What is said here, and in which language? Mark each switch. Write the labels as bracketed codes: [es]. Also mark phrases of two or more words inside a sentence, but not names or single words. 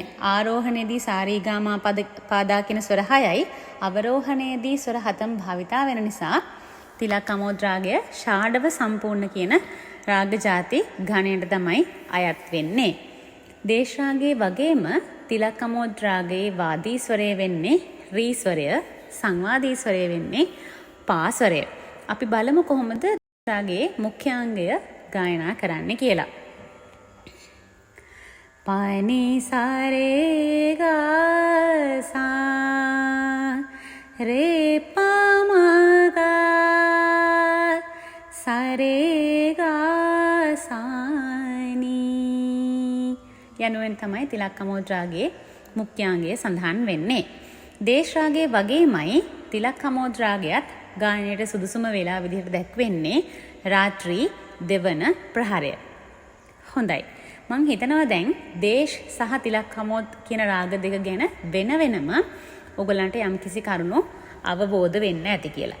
[si] ආරෝහණයේදී සාරිගාමා පාදා කියන ස්වර 6යි, අවරෝහණයේදී ස්වර 7ම භාවිතා වෙන නිසා තිලකම්මෝද් රාගය ෂාඩව සම්පූර්ණ කියන රාග ಜಾති ඝණයට තමයි අයත් වෙන්නේ. දේශ රාගයේ වගේම තිලකම්මෝද් රාගයේ වාදී ස්වරය වෙන්නේ රී ස්වරය, සංවාදී ස්වරය වෙන්නේ පා ස්වරය. අපි බලමු කොහොමද රාගයේ මුඛ්‍යාංගය ගායනා කරන්න කියලා. पानी सारे गा सा रे पा गा सारे गा सानी යනුවෙන් තමයි තිලකම්මෝද් රාගයේ මුඛ්‍යාංගය සඳහන් වෙන්නේ. දේශ රාගයේ වගේමයි තිලකම්මෝද් රාගයත් ගායනයට සුදුසුම වේලාව විදිහට දැක්වෙන්නේ රාත්‍රී දෙවන ප්‍රහරය. හොඳයි. මං හිතනවා දැන් දේශ සහ තිලකම්මෝද් කියන රාග දෙක ගැන වෙන වෙනම ඔයගලන්ට යම්කිසි කරුණු අවබෝධ වෙන්න ඇති කියලා.